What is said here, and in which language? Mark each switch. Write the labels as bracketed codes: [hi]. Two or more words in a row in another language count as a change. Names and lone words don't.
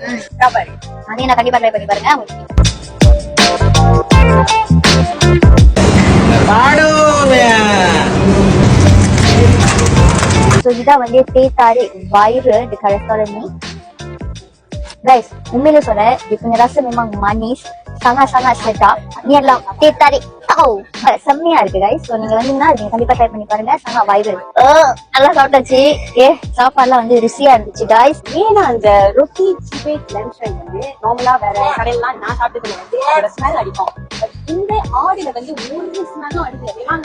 [ta] அதே நான் கண்டிப்பா ட்ரை பண்ணி பாருங்க. இதான் வந்து தேத்தாரு வயிறு ரெஸ்டாரண்ட். கைஸ் உண்மையிலே சொல்ல இப்ப ரசம் [ms] memang manis, sangat sedap. Ni adalah teh tarik. [ta] செம்மையா இருக்கு கைஸ். சோ நீங்க வந்தீங்கன்னா நீங்க கண்டிப்பா ட்ரை பண்ணி பாருங்க. சங்கா வைரல். நல்லா சாப்பிட்டாச்சு. சாப்பாடுலாம் வந்து ருசியா இருந்துச்சு கைஸ். ஏன்னா அந்த ரொட்டி சிபேட் லம்ஷாங் வந்து நார்மலா வேற கடையெல்லாம் நான் சாப்பிட்டதுல வந்து அதோட ஸ்மெல் அடிக்கும். பட் இந்த ஆடில வந்து ஒரு ஸ்மெல்லும் அடிக்கல.